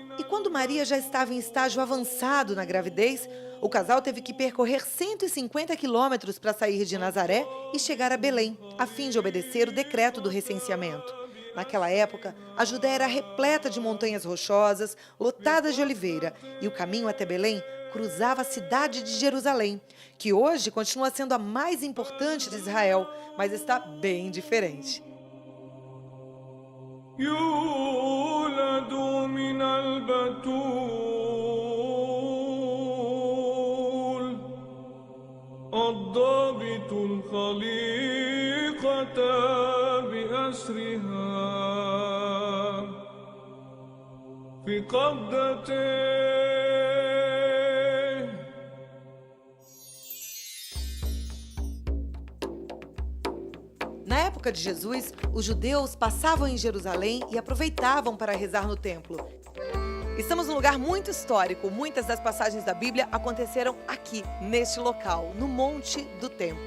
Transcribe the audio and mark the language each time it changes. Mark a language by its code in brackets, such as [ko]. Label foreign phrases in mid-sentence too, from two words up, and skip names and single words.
[pt] e quando Maria já estava em estágio avançado na gravidez, o casal teve que percorrer 150 quilômetros para sair de Nazaré e chegar a Belém, a fim de obedecer o decreto do recenseamento. Naquela época, a Judéia era repleta de montanhas rochosas, lotadas de oliveira, e o caminho até Belém cruzava a cidade de Jerusalém, que hoje continua sendo a mais importante de Israel, mas está bem diferente. [ar] يولد من البتول الضابط الخليقة بأسرها في قبضته. [pt] Na época de Jesus, os judeus passavam em Jerusalém e aproveitavam para rezar no templo. Estamos num lugar muito histórico. Muitas das passagens da Bíblia aconteceram aqui, neste local, no Monte do Templo.